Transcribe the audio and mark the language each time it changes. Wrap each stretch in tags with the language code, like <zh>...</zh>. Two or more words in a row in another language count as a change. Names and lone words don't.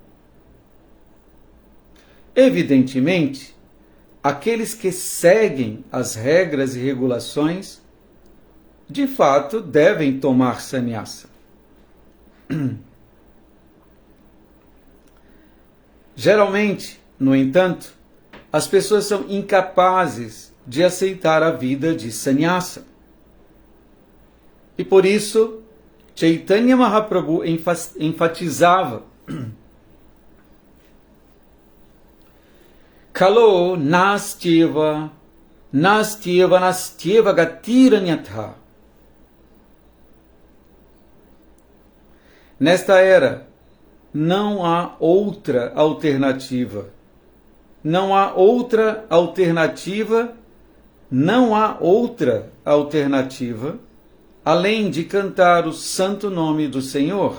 <pt>Evidentemente, aqueles que seguem as regras e regulações, de fato, devem tomar sannyasa. Geralmente, no entanto, as pessoas são incapazes de aceitar a vida de sannyasa. E por isso, Chaitanya Mahaprabhu enfatizava:</pt> <sa>Kalo nastyeva gatiranyatha.</sa> <pt>Nesta era, não há outra alternativa. Não há outra alternativa, não há outra alternativa, além de cantar o santo nome do Senhor.</pt>